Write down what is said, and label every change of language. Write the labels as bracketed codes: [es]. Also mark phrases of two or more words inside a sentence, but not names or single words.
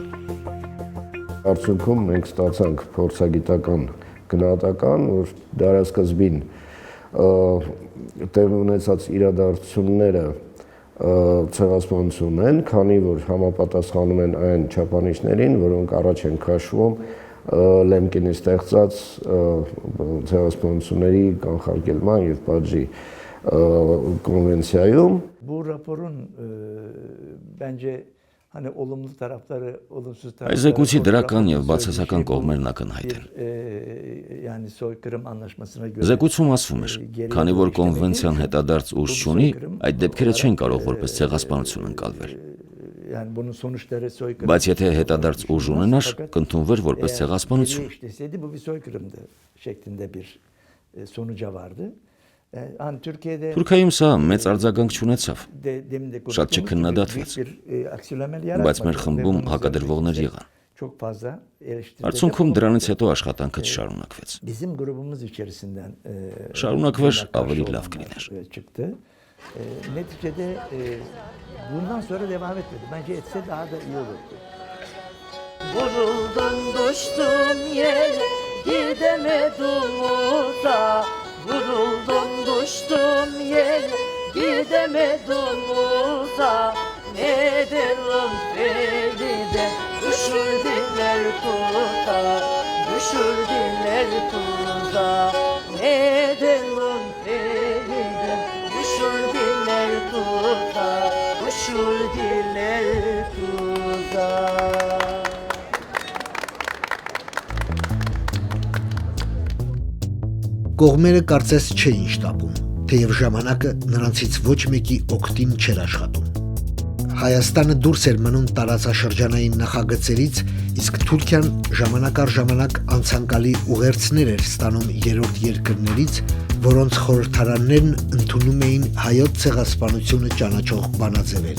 [hy] Արդյունքում մենք ստացանք փորձագիտական գնահատական, որ դարասկզբին տեղի ունեցած իրադարձությունները ցեղասպանություն են, քանի որ համապատասխանում են այն չափանիշներին, որոնք առաջ են քաշվում Լեմկինի ստեղծած ցեղասպանությունների կանխարգելման եւ պատժի konvensiyayum. [tr] Bu raporun bence hani olumlu tarafları, olumsuz tarafları. [hy] Այս զեկույցի դրական եւ բացասական կողմերն ակնհայտ են։ [tr] Yani soykırım anlaşmasına göre. [hy] Զեկույցում ասվում էր, քանի որ կոնվենցիան հետադարձ ուժ չունի, այդ դեպքերը չեն կարող որպես ցեղասպանություն ընկալվել։ [tr] Yani bunun sonuçları soykırım. [hy] Բայց եթե հետադարձ ուժ ունենար, կընդունվեր որպես ցեղասպանություն։ [tr] İşteseydi bu bir soykırımdı şeklinde bir sonuca vardı. Hani Türkiye'de [hy] Թուրքիայում սա մեծ արձագանք չունեցավ։ Շատ չքննադատվեց։ Բայց մեր խմբում հակադրվողներ եղան։ [tr] Çok fazla eleştiri. [hy] Արդյունքում դրանից հետո աշխատանքը չշարունակվեց։ [tr] Bizim grubumuz içerisinden [hy] Շարունակվեր ավելի լավ կլիներ։ [tr] Çıktı. Neticede bundan sonra devam etmedi. Bence etse daha da iyi olurdu. Vuruldum düştüm yere gidemedim uza. Vuruldum düştüm yere gidemedim uza. Ne derim Feride düşürdüler tuza. Düşürdüler tuza. Ne derim Feride düşürdüler tuza. Düşürdüler tuza. [hy] Կողմերը կարծես չէին շտապում, թեև ժամանակը նրանցից ոչ մեկի օգտին չէր աշխատում։ Հայաստանը դուրս էր մնում տարածաշրջանային նախագծերից, իսկ Թուրքիան ժամանակ առ ժամանակ անցանկալի ուղերձներ էր ստանում երրորդ երկրներից, որոնց խորհրդարաններն ընդունում էին հայոց ցեղասպանությունը ճանաչող բանաձևեր։